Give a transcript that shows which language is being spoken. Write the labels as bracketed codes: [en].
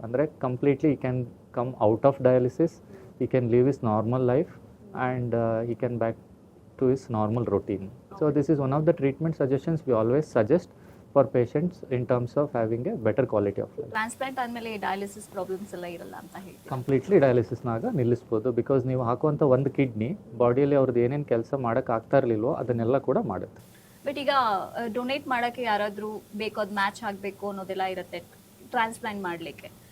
[kn] ಅಂದರೆ ಕಂಪ್ಲೀಟ್ಲಿ [en] He can come out of dialysis, he can live his normal life, and he can back to his normal routine. So this is one of the treatment suggestions we always suggest for patients in terms of having a better quality of life. [kn] Transplant ಆದಮೇಲೆ dialysis problems ಎಲ್ಲ ಇರಲ್ಲ ಅಂತ ಹೇಳ್ತೀವಿ. Completely ಡಯಾಲಿಸಿಸ್ನಾಗ ನಿಲ್ಲಿಸ್ಬೋದು. Because ನೀವು ಹಾಕುವಂಥ ಒಂದು kidney ಬಾಡಿಯಲ್ಲಿ ಅವ್ರದ್ದು ಏನೇನು ಕೆಲಸ ಮಾಡೋಕ್ಕೆ ಆಗ್ತಾ ಇರಲಿಲ್ವೋ ಅದನ್ನೆಲ್ಲ ಕೂಡ ಮಾಡುತ್ತೆ. ಬಟ್ ಈಗ ಡೊನೇಟ್ ಮಾಡೋಕ್ಕೆ ಯಾರಾದರೂ ಬೇಕು, ಅದು ಮ್ಯಾಚ್ ಆಗಬೇಕು ಅನ್ನೋದೆಲ್ಲ ಇರುತ್ತೆ ಟ್ರಾನ್ಸ್ಪ್ಲಾಂಟ್ ಮಾಡಲಿಕ್ಕೆ.